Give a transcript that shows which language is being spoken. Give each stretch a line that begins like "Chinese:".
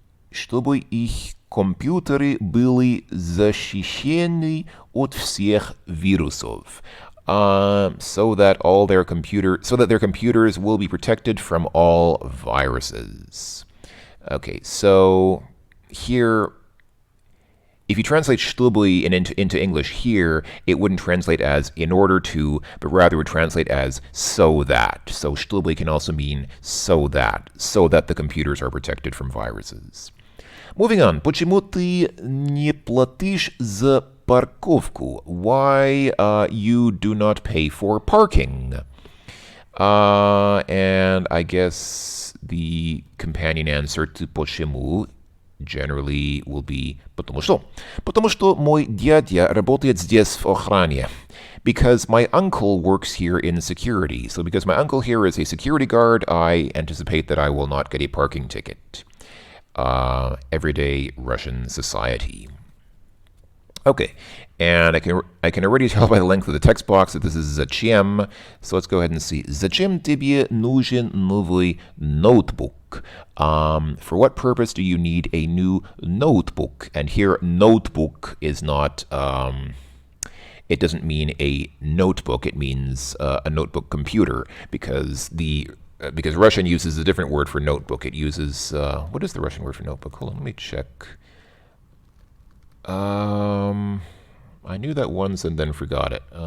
Russian: Чтобы их компьютеры были защищены от всех вирусов.
English: So that their computers will be protected from all viruses. Okay, so here, if you translate чтобы into English here, it wouldn't translate as in order to, but rather would translate as so that. So чтобы can also mean so that the computers are protected from viruses. Moving on.
Russian: Почему ты не платишь за парковку?
English: Why you do not pay for parking? And I guess the companion answer to почему generally will be потому что.
Russian: Потому что мой дядя работает здесь в охране.
English: Because my uncle works here in security. So because my uncle here is a security guard, I anticipate that I will not get a parking ticket. Everyday Russian society. Okay, and I can already tell by the length of the text box that this is зачем. So let's go ahead and see.
Russian: Зачем тебе нужен новый ноутбук?
English: For what purpose do you need a new notebook? And here, notebook is not. It doesn't mean a notebook. It means a notebook computer because Russian uses a different word for notebook. It uses what is the Russian word for notebook? Hold on, let me check. I knew that once and then forgot it.